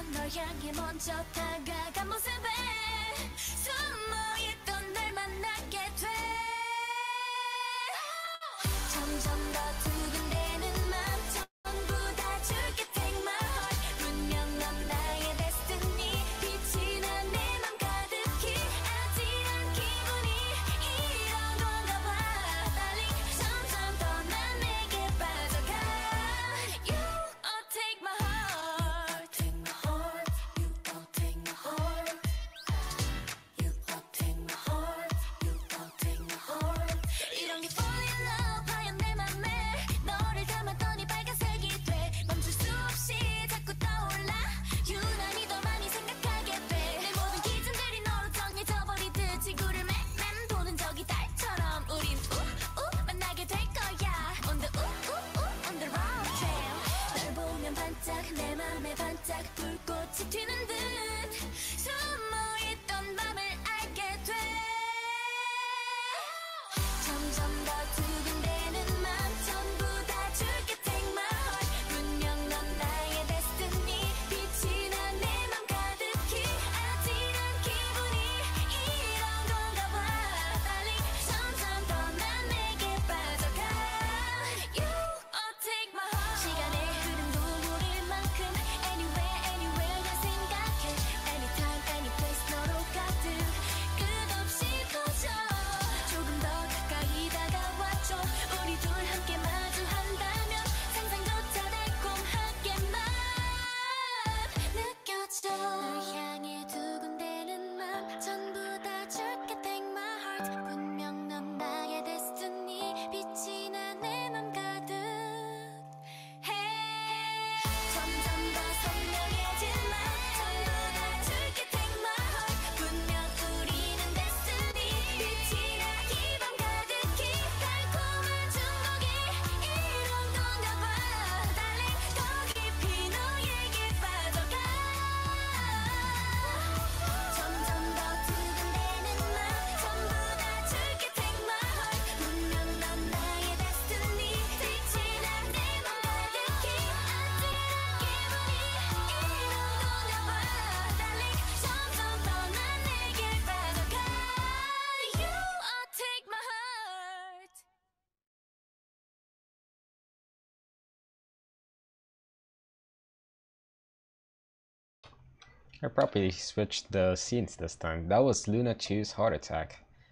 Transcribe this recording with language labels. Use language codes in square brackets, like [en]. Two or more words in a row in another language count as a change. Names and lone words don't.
[ko] 향해 먼저 다가간 모습에 숨어있던 날 만나게 돼 점점 더 두근대는 맘 전부 다 줄게 [en] take my heart [ko] 분명 넌 나의 destiny 빛이 난 내 맘 가득히 아찔한 기분이 이런 건가 봐 darling 점점 더 난 내게 빠져가 [en] You take my heart take my heart You take my heart You take my heart You take my heart [ko] 이런 게 [en] fall in love [ko] 하얀 내 맘에 너를 담았더니 빨간색이 돼 멈출 수 없이 자꾸 떠올라 유난히 더 많이 생각하게 돼내 모든 기준들이 너로 정해져 버리듯 지구를 맴맴 도는 저기 달처럼 우린 만나게 될 거야 [en] on the on the wrong trail [ko] 널 보면 반짝 내 맘에 반짝 불꽃이 튀는 듯 숨어있던 맘을 알게 돼 점점 더 두근대는 맘 전부 다 줄게 [en] take my heart [ko] 분명 넌 나의 destiny 빛이 난 내 맘 가득히 아찔한 기분이 이런 건가 봐 darling 점점 더 난 내게 빠져가 [en] You take my heart [ko] 시간의 흐름도 모를 만큼 [en] anywhere anywhere [ko] 날 생각해 [en] anytime any place [ko] 너로 가득 끝없이 퍼져 조금 더 가까이 다가와줘 우리 둘 함께 마주한다면 상상조차 달콤하게만 느껴져 널 향해 두근대는 맘 전부 다 줄게 [en] take my heart [ko] 분명 넌 나의 destiny 빛이 난 내 맘 가득 해 점점 더 선명해진 맘 전부 다 줄게 [en] take my heart [ko] 분명 우리는 destiny 빛이 나 이 밤 가득히 달콤한 중독이 이런 건가 봐 darling 더 깊이 너에게 빠져가 점점 더 두근대는 맘 전부 다 줄게 [en] take my heart [ko] 분명 넌 나의 destiny 빛이 난 내 맘 가득히 아찔한 기분이 이런 건가 봐 darling 점점 더 난 내게 빠져가 [en] You take my heart I probably switched the scenes this time. That was Luna Chu's Heart Attack.